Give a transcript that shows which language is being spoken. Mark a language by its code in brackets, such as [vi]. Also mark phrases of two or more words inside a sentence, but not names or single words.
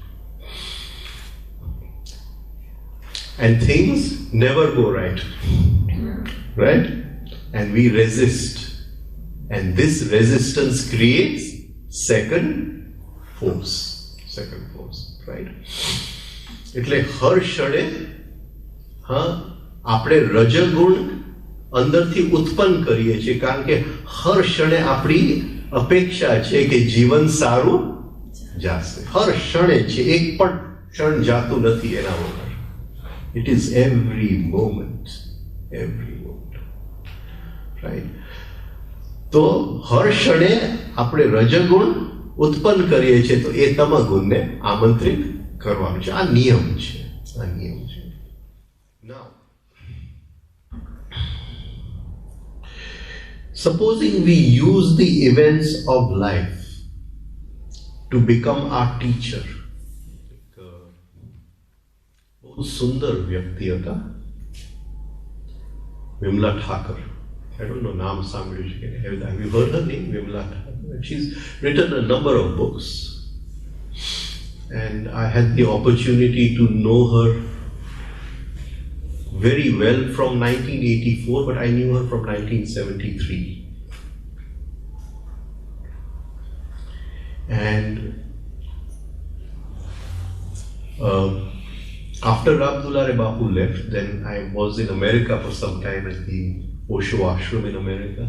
[en] And things never go right. Right? And we resist. And this resistance creates second force. Second force. Right? [gu] એટલે હર ક્ષણે આપણે રજગુણ અંદરથી ઉત્પન્ન કરીએ છીએ, કારણ કે હર ક્ષણે આપણી અપેક્ષા છે કે જીવન સારું જાશે. હર ક્ષણે છે, એક પણ ક્ષણ જાતું નથી એના વગર. [en] It is every moment. Every moment. Right? [gu] તો હર ક્ષણે આપણે રજગુણ ઉત્પન્ન કરીએ છીએ તો એ તમગુણને આમંત્રિત કરવાનું છે. આ નિયમ છે. આ નિયમ છે. [en] Now, supposing we use the events of life to become our teacher. [hi] बहुत सुंदर व्यक्ति [gu] હતા વિમલા ઠાકર. [en] I don't know [gu] નામ સાંભળ્યું છે કે [en] have you heard her name? [gu] વિમલા ઠાકર. [en] She's written a number of books and I had the opportunity to know her very well from 1984, but I knew her from 1973. And after Abdullah Bapu left, then I was in America for some time at the Osho Ashram in America.